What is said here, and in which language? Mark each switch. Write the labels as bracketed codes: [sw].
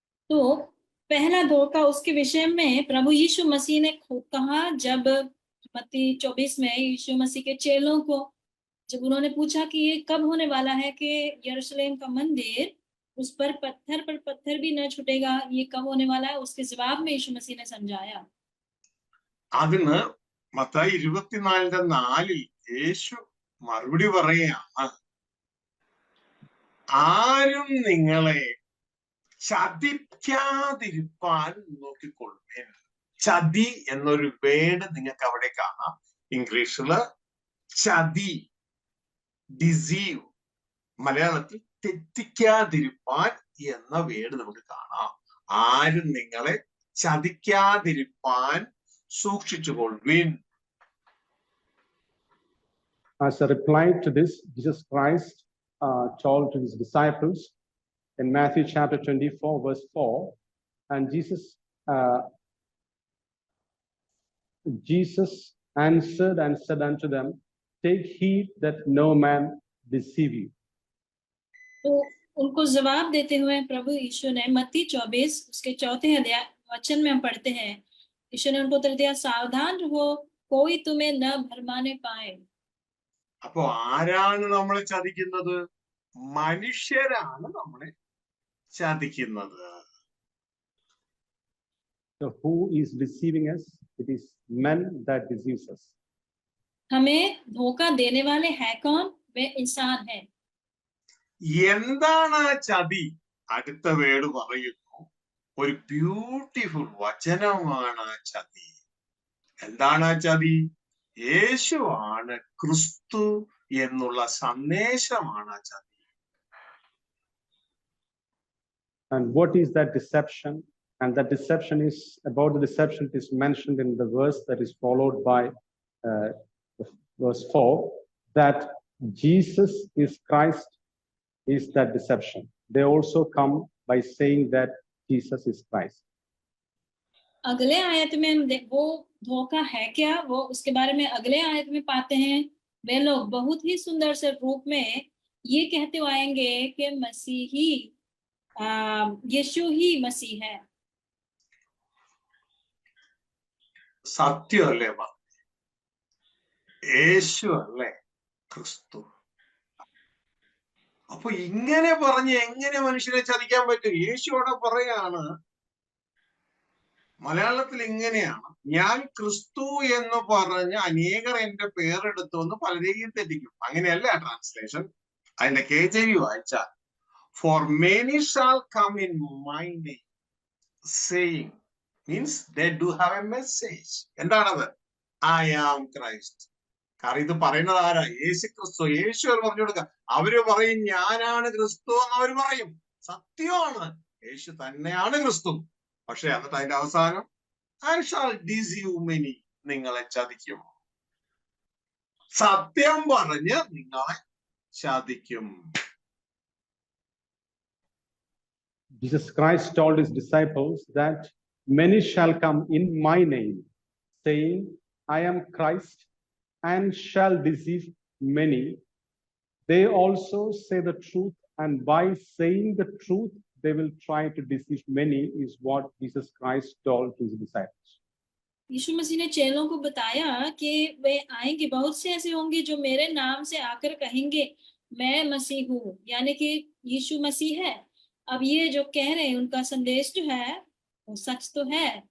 [hi] तो पहला धोखा उसके विषय में प्रभु यीशु मसीह ने कहा, जब मत्ती 24 में यीशु मसीह के चेलों को जब उन्होंने पूछा कि ये कब होने वाला है कि यरूशलेम का मंदिर उस पर पत्थर भी न छूटेगा, ये कब होने वाला है, उसके जवाब में यीशु मसीह ने समझाया। [ml] അതിന് മത്തായി 24:4 യേശു മറുപടി പറയുകയാണ്, ആരും നിങ്ങളെ ചതിക്കാതിരിപ്പാൻ നോക്കിക്കൊള്ളുവിൻ. ചതി എന്നൊരു വേർഡ് നിങ്ങൾക്ക് അവിടെ കാണാം. ഇംഗ്ലീഷില് ചതി, ഡിസീവ്, മലയാളത്തിൽ തെറ്റിക്കാതിരിപ്പാൻ എന്ന വേർഡ് നമുക്ക് കാണാം. ആരും നിങ്ങളെ ചതിക്കാതിരിപ്പാൻ സൂക്ഷിച്ചുകൊള്ളുവിൻ. [en] As a reply to this, Jesus Christ told to his disciples in Matthew chapter 24, verse 4, and Jesus Jesus answered and said unto them, take heed that no man deceive you. [hi] तो उनको जवाब देते हुए प्रभु यीशु ने मत्ती 24 उसके 4 अध्याय वचन में हम पढ़ते हैं, यीशु ने उनको उत्तर दिया, सावधान रहो, कोई तुम्हें न भरमाने पाए। [ml] അപ്പൊ ആരാണ് നമ്മളെ ചതിക്കുന്നത്? മനുഷ്യരാണ് നമ്മളെ ചതിക്കുന്നത്. [en] So who is deceiving us? It is men that deceives us. [hi] हमें धोखा देने वाले हैं कौन? वे इंसान हैं। [ml] എന്താണ് ആ ചതി? അടുത്ത വേർഡ് പറയുന്നു, ഒരു ബ്യൂട്ടിഫുൾ വചനമാണ് ആ ചതി. എന്താണ് ആ ചതി? യേശുവാണ് ക്രിസ്തു എന്നുള്ള സന്ദേശമാണ് ആ ചതി. [en] And what is that deception? And that deception is about the deception is mentioned in the verse that is followed by verse 4, that Jesus is Christ is that deception. They also come by saying that Jesus is Christ. [hi] अगले आयत में हम वो धोखा है क्या, वो उसके बारे में अगले आयत में पाते हैं। वे लोग बहुत ही सुंदर से रूप में ये कहते आएंगे कि मसीही यीशु ही मसीह है। [ml] സത്യമല്ലേ? യേശു അല്ലേ ക്രിസ്തു? അപ്പൊ ഇങ്ങനെ പറഞ്ഞ് എങ്ങനെ മനുഷ്യനെ ചതിക്കാൻ പറ്റും? യേശു അവിടെ പറയാണ്, മലയാളത്തിൽ ഇങ്ങനെയാണ്, ഞാൻ ക്രിസ്തു എന്ന് പറഞ്ഞ് അനേകർ എന്റെ പേരെടുത്തു എന്ന് പലരെയും തെറ്റിക്കും. അങ്ങനെയല്ല ട്രാൻസ്ലേഷൻ. അതിന്റെ KJV വായിച്ചാൽ, [en] for many shall come in my name saying, means they do have a message. [ml] എന്താണത്? [en] I am Christ. [ml] കാരണം ഇത് പറയുന്നത് ആരാ? യേശു ക്രിസ്തു. യേശു പറഞ്ഞു കൊടുക്കുക. അവര് പറയും ഞാനാണ് ക്രിസ്തു എന്ന് അവര് പറയും. സത്യമാണ്, യേശു തന്നെയാണ് ക്രിസ്തു. പക്ഷെ എന്നിട്ട് അതിന്റെ അവസാനം [en] I shall deceive many, [ml] നിങ്ങളെ ചതിക്കും. സത്യം പറഞ്ഞ് നിങ്ങളെ ചതിക്കും. [en] Jesus Christ told his disciples that many shall come in my name, saying, I am Christ, and shall deceive many. They also say the truth, and by saying the truth, they will try to deceive many, is what Jesus Christ told his disciples. [hi] यीशु मसीह ने चेलों को बताया कि वे आएंगे, बहुत से ऐसे होंगे जो मेरे नाम से आकर कहेंगे मैं मसीह हूँ, यानी कि यीशु मसीह है। अब ये जो कह रहे हैं उनका संदेश जो है वो सच तो है।